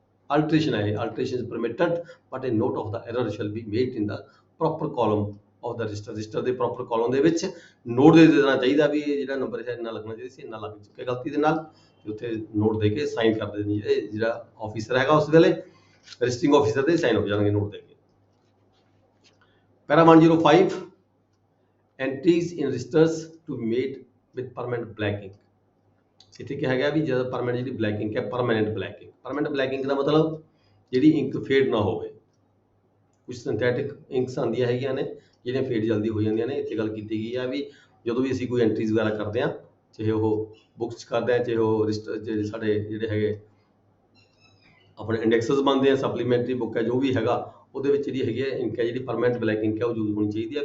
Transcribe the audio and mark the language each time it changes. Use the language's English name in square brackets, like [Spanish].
[Punjabi] alteration ਹੈ, [English] alteration is permitted but a note of the error shall be made in the proper column of the register [Punjabi] ਦੇ proper column ਦੇ ਵਿੱਚ note ਦੇ ਦੇਣਾ ਚਾਹੀਦਾ ਵੀ ਇਹ ਜਿਹੜਾ ਨੰਬਰ ਹੈ ਇੰਨਾ ਲੱਗਣਾ ਚਾਹੀਦਾ ਸੀ, ਇੰਨਾ ਲੱਗ ਚੁੱਕਿਆ ਗਲਤੀ ਦੇ ਨਾਲ, ਤੇ ਉੱਥੇ ਨੋਟ ਦੇ ਕੇ ਸਾਈਨ ਕਰ ਦੇਣੀ, ਜਿਹੜਾ ਆਫੀਸਰ ਹੈਗਾ ਉਸ ਵੇਲੇ ਰਜਿਸਟਰਿੰਗ ਆਫੀਸਰ ਦੇ ਸਾਈਨ ਹੋ ਜਾਣਗੇ ਨੋਟ ਦੇ ਕੇ। [English] Para 105 entries in registers to be made with permanent blacking। [Punjabi] ਇੱਥੇ ਕਿਹਾ ਗਿਆ ਵੀ ਜਦੋਂ ਪਰਮਾਨੈਂਟ ਜਿਹੜੀ ਬਲੈਕਿੰਗ ਹੈ, ਪਰਮਾਨੈਂਟ ਬਲੈਕਿੰਗ ਦਾ ਮਤਲਬ ਜਿਹੜੀ ਇੰਕ ਫੇਡ ਨਾ ਹੋਵੇ। ਕੁਝ ਸਿੰਥੈਟਿਕ ਇੰਕਸ ਆਉਂਦੀਆਂ ਹੈਗੀਆਂ ਨੇ ਜਿਹੜੀਆਂ ਫੇਡ ਜਲਦੀ ਹੋ ਜਾਂਦੀਆਂ ਨੇ। ਇੱਥੇ ਗੱਲ ਕੀਤੀ ਗਈ ਆ ਵੀ ਜਦੋਂ ਵੀ ਅਸੀਂ ਕੋਈ ਐਂਟਰੀਜ਼ ਵਗੈਰਾ ਕਰਦੇ ਹਾਂ, ਚਾਹੇ ਉਹ ਬੁੱਕਸ ਕਰਦੇ ਹਾਂ, ਚਾਹੇ ਉਹ ਜਿਹੜੇ ਸਾਡੇ ਜਿਹੜੇ ਹੈਗੇ ਆਪਣੇ ਇੰਡੈਕਸਸ ਬਣਦੇ ਆ, ਸਪਲੀਮੈਂਟਰੀ ਬੁੱਕ ਹੈ, ਜੋ ਵੀ ਹੈਗਾ ਉਹਦੇ ਵਿੱਚ ਜਿਹੜੀ ਹੈਗੀ ਹੈ ਇੰਕ ਹੈ, ਜਿਹੜੀ ਪਰਮਾਨੈਂਟ ਬਲੈਕ ਇੰਕ ਹੈ ਉਹ ਯੂਜ਼ ਹੋਣੀ ਚਾਹੀਦੀ ਹੈ।